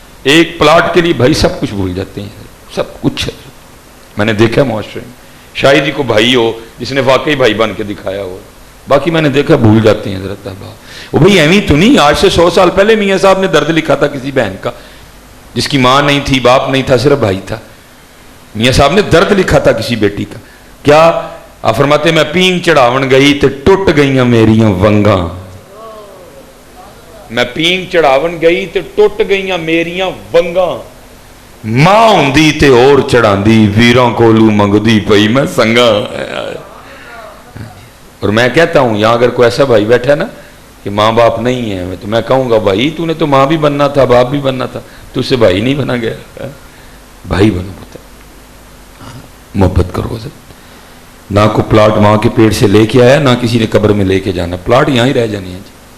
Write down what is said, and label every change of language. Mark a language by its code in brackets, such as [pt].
[ur] ایک پلاٹ کے لیے بھائی سب کچھ بھول جاتے ہیں، سب کچھ. میں نے دیکھا معاشرے میں شاید ہی کو بھائی ہو جس نے واقعی بھائی بن کے دکھایا ہو، باقی میں نے دیکھا بھول جاتے ہیں حضرت. وہ بھائی ایویں تو نہیں، آج سے 100 سال پہلے میاں صاحب نے درد لکھا تھا کسی بہن کا جس کی ماں نہیں تھی، باپ نہیں تھا، صرف بھائی تھا. میاں صاحب نے درد لکھا تھا کسی بیٹی کا. کیا آپ فرماتے، [pa] میں پینگ چڑھاون گئی تے ٹوٹ گئیاں میریاں ونگاں. میں پینگ چڑھاون گئی تے ٹوٹ گئیاں میریاں ونگاں. ماں ہوندی تے اور چڑھاندی، ویراں کولو منگدی پئی میں سنگاں. [ur] اور میں کہتا ہوں یہاں اگر کوئی ایسا بھائی بیٹھا نا کہ ماں باپ نہیں ہے، تو میں کہوں گا بھائی تو نے تو ماں بھی بننا تھا، باپ بھی بننا تھا، تو اس سے بھائی نہیں بنا گیا. بھائی بنو پتہ، محبت کرو. نہ کو پلاٹ ماں کے پیٹ سے لے کے آیا، نہ کسی نے قبر میں لے کے جانا. پلاٹ یہاں ہی رہ جانے ہیں جی.